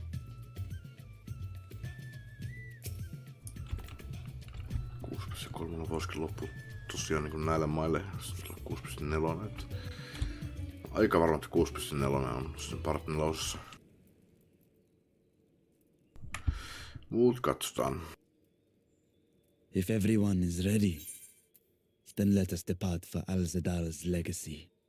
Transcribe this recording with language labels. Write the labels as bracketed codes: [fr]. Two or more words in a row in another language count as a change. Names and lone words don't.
[fi] Kolmella voisikin loppu tosiaan niin näille maille 6.4. Että aika varma, että 6.4 on sen part 4. Muut katsotaan. [en] If everyone is ready, then let us depart for Al-Zadal's legacy.